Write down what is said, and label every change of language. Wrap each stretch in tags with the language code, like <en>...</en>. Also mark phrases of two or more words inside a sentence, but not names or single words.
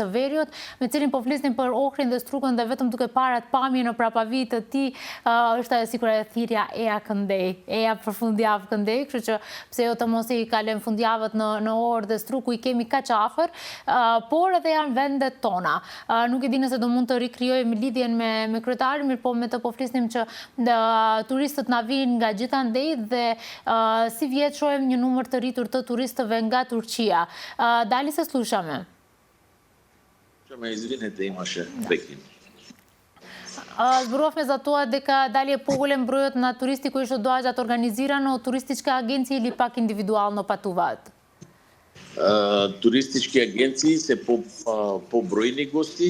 <sq>Veriut, me cilin po flisnim për Ohrin dhe Strugën dhe vetëm duke parat pamje në prapavit të tij është ajo sikur e thirrja Eja Këndej, Eja për fundjavë Këndej, kështu që pse jo të mos i kalojmë fundjavët në Orë dhe Strugë ku i kemi kaq afër, por edhe janë vendet tona. Nuk e di nëse do mund të rikrijojmë lidhjen me kryetarin, mirë po me të po flisnim që turistët na vinë nga gjithandej dhe si vjet shohim një numër të rritur të turistëve nga Turqia.</sq> <mk>Дали се слушаме. Извинете, имаше прекин. Зборувавме за тоа дека дали е поголем бројот на туристи кои што доаѓаат организирано од туристичка агенција или пак индивидуално патуваат? Туристички агенции се побројни гости.</mk>